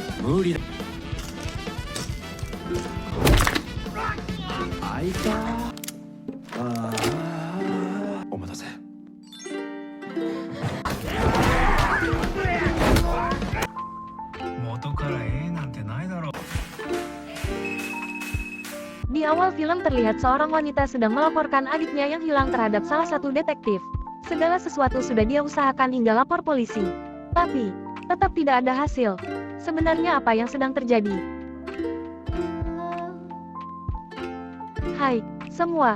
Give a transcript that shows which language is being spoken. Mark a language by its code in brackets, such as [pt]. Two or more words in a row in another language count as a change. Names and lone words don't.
[ja] 無理だ。開いた。ああ、お待たせ。元からなんてないだろう。 [id] Di awal film terlihat seorang wanita sedang melaporkan adiknya yang hilang terhadap salah satu detektif. Segala sesuatu sudah dia usahakan hingga lapor polisi. Tapi, tetap tidak ada hasil. Sebenarnya apa yang sedang terjadi? Hai, semua.